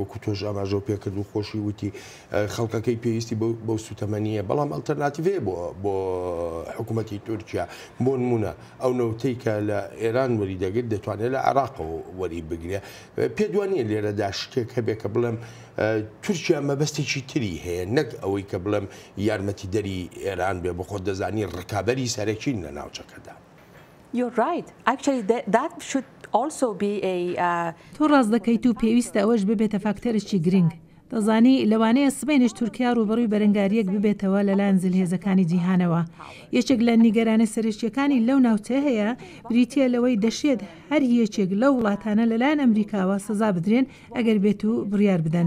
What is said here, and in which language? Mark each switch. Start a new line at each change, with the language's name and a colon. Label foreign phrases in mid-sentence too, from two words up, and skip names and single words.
Central Kurdish: وەکو تۆژ ئاماژە پێکرد و خۆشی وتی خەڵکەکەی پێویستی بۆ سوتەمەنیە بەڵام ئەلتەرناتیڤەیە بۆ حکوومەتی تورکیا بۆ نمونە ئەو نەوتەی کە لە ئێران وەری دەگرێت دەتوانێت لە عێراقەوە وەری بگرێ پێدوانیە لێرەدا شتێک هەبێ کە بڵێم تورکیا مەبەستێکی تری هەیە نەک ئەوەی کە بڵێم یارمەتی دەری ئێران بێ بە خۆ دەزانی ڕکابەری سەرەکین لە ناوچەکەدا.
English: You're right. Actually, that should also be a.
Central Kurdish: تۆ ڕاست دەکەیت و پێویستە ئەوەش ببێتە فاکتەرێکی گرنگ. دەزانی لەوانەیە سبەینش تورکیا ڕوبەڕووی بەرەنگاریەک ببێتەوە لەلایەن جلهێزەکانی جیهانەوە. یەکێک لە نیگەرانە سەرشتیەکانی لەو ناوچەیە هەیە بریتە لەوەی دەشێت هەر یەکێک لەو وڵاتانە لەلایەن ئەمریکاوە سزا بدرێن ئەگەر بێت و بڕیار بدەن.